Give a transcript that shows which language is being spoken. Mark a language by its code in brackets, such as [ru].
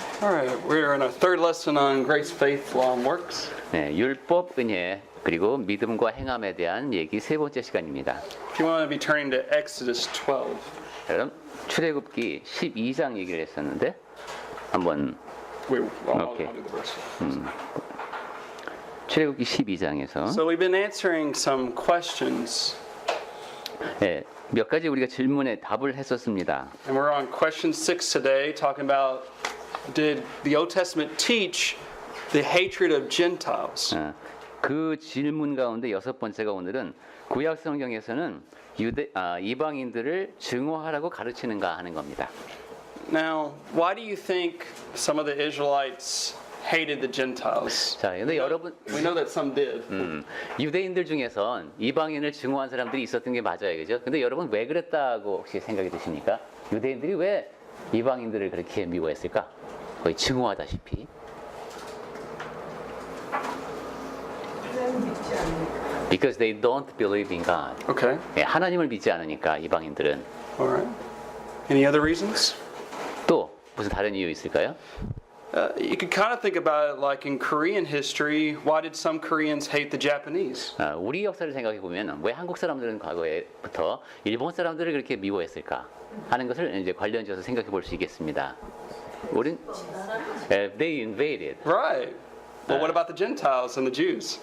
[en] All right, we're in our third lesson on grace, faith, law, and works. [ko] 네, 율법, 은혜, 그리고 믿음과 행함에 대한 얘기 세 번째 시간입니다. [en] If you want to be turning to Exodus 12. [ko] 그럼 출애굽기 12장 얘기를 했었는데 한번 [en] I'll Okay. do the verse. [ko] 출애굽기 12장에서 [en] So we've been answering some questions, [ko] 네, 몇 가지 우리가 질문에 답을 했었습니다. [en] and we're on question 6 today, talking about did the Old Testament teach the hatred of Gentiles? [ko] 그 질문 가운데 여섯 번째가 오늘은 구약 성경에서는 이방인들을 증오하라고 가르치는가 하는 겁니다. [en] Now, why do you think some of the Israelites hated the Gentiles? [ko] 자, 근데 여러분 [en] We know that some did. [ko] 유대인들 중에선 이방인을 증오한 사람들이 있었던 게 맞아요, 그죠? 근데 여러분 왜 그랬다고 혹시 생각이 드십니까? 유대인들이 왜 이방인들을 그렇게 미워했을까? 거의 증오하다시피. [en] Because they don't believe in God. Okay. [ko] 예, 하나님을 믿지 않으니까 이방인들은. [en] All right. Any other reasons? [ko] 또 무슨 다른 이유 있을까요? [en] You could kind of think about it like in Korean history. Why did some Koreans hate the Japanese? [ko] 우리 역사를 생각해 보면 왜 한국 사람들은 과거에부터 일본 사람들을 그렇게 미워했을까 하는 것을 이제 관련지어서 생각해 볼 수 있겠습니다. 우린 [en] they invaded. Right. Well, what about the Gentiles and the Jews?